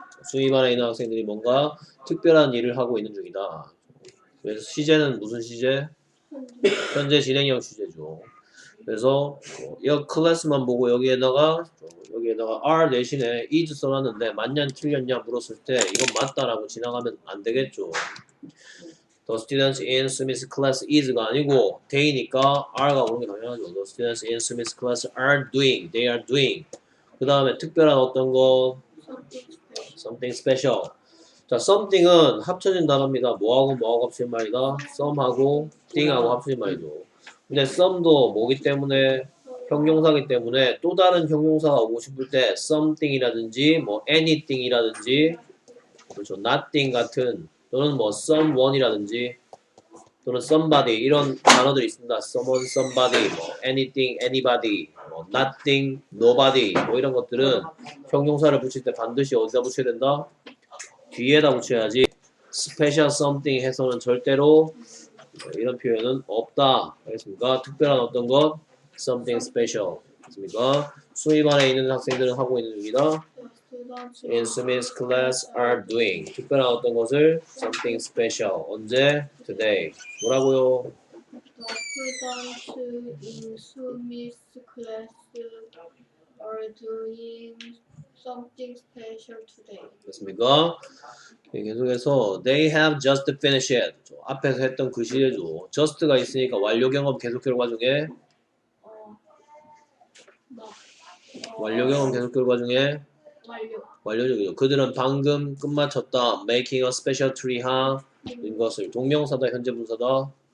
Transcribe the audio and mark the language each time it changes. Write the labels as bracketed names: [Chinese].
[Korean] 수미반에 있는 학생들이 뭔가 특별한 일을 하고 있는 중이다. 그래서 시제는 무슨 시제? 현재 진행형 시제죠. 그래서 이 클래스만 보고 여기에다가 R 대신에 is 써놨는데 맞냐 틀렸냐 물었을 때 이건 맞다라고 지나가면 안 되겠죠. [English] The students in Smith's class is [Korean] 가 아니고 they니까 R가 오는 게 당연하죠. [English] The students in Smith's class are doing, they are doing. [Korean] 그 다음에 특별한 어떤 거 [English] something special. [Korean] 자, something은 합쳐진 단어입니다. 뭐하고 합쳐진 말이다? some하고 thing하고 합쳐진 말이죠. 근데 some도 뭐기 때문에 형용사기 때문에 또 다른 형용사가 오고 싶을 때 something이라든지 뭐 anything이라든지 그렇죠. nothing 같은 또는 뭐 someone이라든지 또는 somebody 이런 단어들이 있습니다. someone, somebody, 뭐 anything, anybody, 뭐 nothing, nobody 뭐 이런 것들은 형용사를 붙일 때 반드시 어디다 붙여야 된다? 뒤에다 붙여야지 [English] special something [Korean] 해서는 절대로 이런 표현은 없다. 알겠습니까? 특별한 어떤 것 [English] something special. [Korean] 알겠습니까? 수입반에 있는 학생들은 하고 있는 중이다. [English] In Smith's class are doing. [Korean] 특별한 어떤 것을 [English] something special. [Korean] 언제? Today. 뭐라고요? [English] The students in Smith's class are doing something special today. [Korean] 됐습니까? 계속해서 [English] they have just finished it. [Korean] 앞에서 했던 그 시제죠. just가 있으니까 완료 경험 계속 결과 중에 완료 경험 계속 결과 중에 완료적이죠. 그들은 방금 끝마쳤다. [English] Making a special tree [Korean] 한 것을 동명사다 현재 분사다.